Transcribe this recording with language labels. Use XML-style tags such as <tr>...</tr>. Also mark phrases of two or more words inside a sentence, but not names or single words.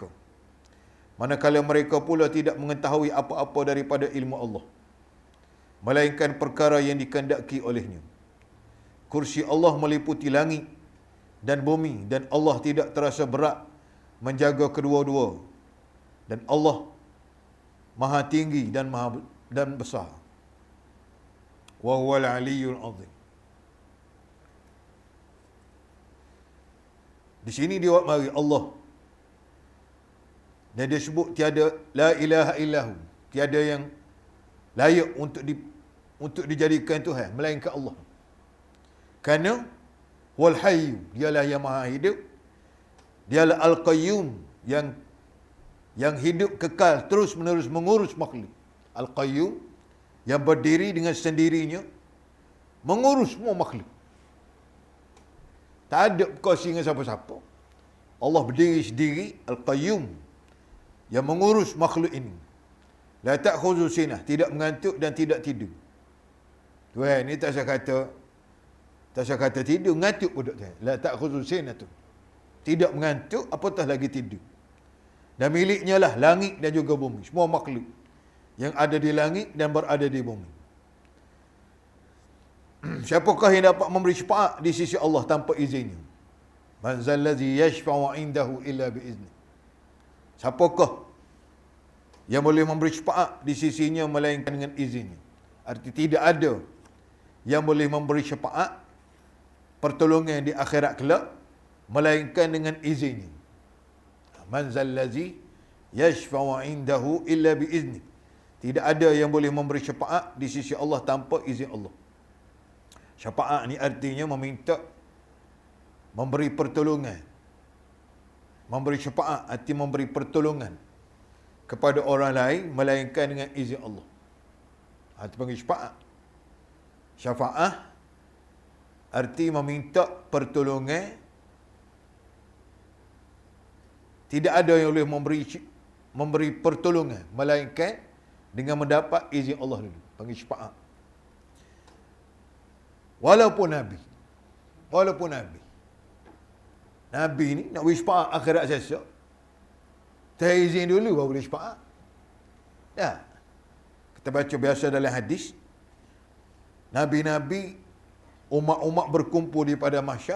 <ms>Manakala mereka pula tidak mengetahui apa-apa daripada ilmu Allah, melainkan perkara yang dikehendaki olehnya. Kursi Allah meliputi langit dan bumi, dan Allah tidak terasa berat menjaga kedua-dua. Dan Allah maha tinggi dan besar.</ms> <ar>وهو العلي العظيم.</ar> <ms>Di sini dia buat mari Allah. Dan dia sebut tiada</ms> <ar>لا إله إلا هو,</ar> <ms>tiada yang layak untuk dijadikan Tuhan melainkan Allah. Kerana</ms> <ar>والحي,</ar> <ms>dialah yang maha hidup, dialah al-qayyum yang hidup kekal terus menerus mengurus makhluk. Al-qayyum yang berdiri dengan sendirinya mengurus semua makhluk. Tak ada berkongsi dengan siapa-siapa. Allah berdiri sendiri, Al-Qayyum, yang mengurus makhluk ini.</ms> <ar>لا تأخذه سنة,</ar> <ms>tidak mengantuk dan tidak tidur. Tuan, ni tak saya kata tidur, ngantuk pun tak.</ms> <ar>لا تأخذه سنة tu.</ar> <ms>Tidak mengantuk, apatah lagi tidur. Dan miliknya lah langit dan juga bumi. Semua makhluk yang ada di langit dan berada di bumi. Siapakah yang dapat memberi syafaat di sisi Allah tanpa izinnya?</ms> <ar>من ذا الذي يشفع عنده إلا بإذنه.</ar> <ms>Siapakah yang boleh memberi syafaat di sisinya melainkan dengan izinnya? Arti tidak ada yang boleh memberi syafaat pertolongan di akhirat kelak melainkan dengan izinnya.</ms> <ar>من ذا الذي يشفع عنده إلا بإذنه.</ar> <ms>Tidak ada yang boleh memberi syafaat di sisi Allah tanpa izin Allah. Syafaat ni artinya meminta, memberi pertolongan. Memberi syafaat arti memberi pertolongan kepada orang lain melainkan dengan izin Allah. Itu panggil syafaat. Syafaat arti meminta pertolongan. Tidak ada yang boleh memberi pertolongan melainkan dengan mendapat izin Allah dulu. Panggil syafaat. Walaupun Nabi. Nabi ni nak beri syafaat akhirat sesok. Tak izin dulu baru boleh syafaat. Ya. Kita baca biasa dalam hadis. Nabi-nabi, umat-umat berkumpul di pada mahsyar.</ms>